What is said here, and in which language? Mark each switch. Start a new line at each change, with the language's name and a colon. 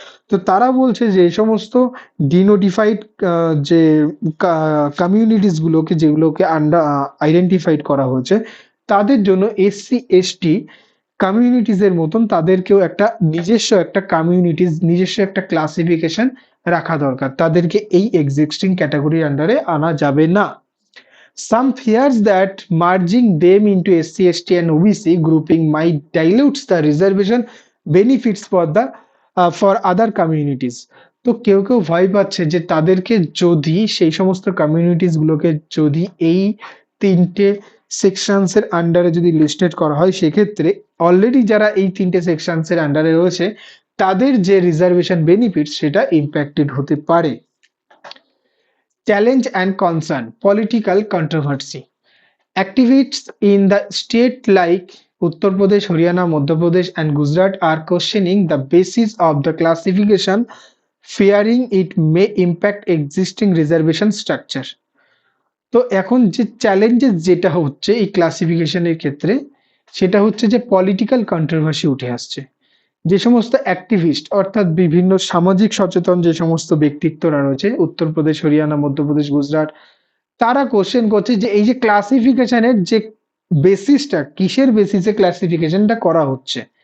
Bangla: তো তারা বলছে যে এই সমস্ত ডিনোটিফাইড যে কমিউনিটিস গুলোকে, যেগুলোকে আইডেন্টিফাইড করা হয়েছে, তাদের জন্য এসসি এসটি কমিউনিটিস এর মতন তাদেরকেও একটা নিজস্ব একটা কমিউনিটিস, নিজস্ব একটা ক্লাসিফিকেশন রাখা দরকার, তাদেরকে এই এক্সিস্টিং ক্যাটাগরির আন্ডারে আনা যাবে না।
English: Some fears that merging them into SC, ST and OBC grouping might dilute the reservation benefits for other communities.
Bangla: তো কেউ কেউ ভয় পাচ্ছে যে তাদেরকে যদি সেই সমস্ত কমিউনিটিস গুলোকে যদি এই তিনটে সেকশনস এর আন্ডারে যদি লিস্টেড করা হয়, সেক্ষেত্রে অলরেডি যারা এই তিনটে সেকশনস এর আন্ডারে রয়েছে তাদের যে রিজার্ভেশন বেনিফিট সেটা ইম্প্যাক্টেড হতে পারে।
English: Challenge and concern, political controversy. Activists in the state like Uttar Pradesh, Haryana, Madhya Pradesh and Gujarat are questioning the basis of the classification, fearing it may impact existing reservation structure.
Bangla: তো এখন যে challenges যেটা হচ্ছে এই ক্লাসিফিকেশনের ক্ষেত্রে, সেটা হচ্ছে যে পলিটিক্যাল কন্ট্রোভার্সি উঠে আসছে। যে সমস্ত অ্যাক্টিভিস্ট অর্থাৎ বিভিন্ন সামাজিক সচেতন যে সমস্ত ব্যক্তিত্বরা রয়েছে উত্তরপ্রদেশ, হরিয়ানা, মধ্যপ্রদেশ, গুজরাট, তারা কোশ্চেন করছে যে এই যে ক্লাসিফিকেশনের যে বেসিসটা, কিসের বেসিসে ক্লাসিফিকেশনটা করা হচ্ছে,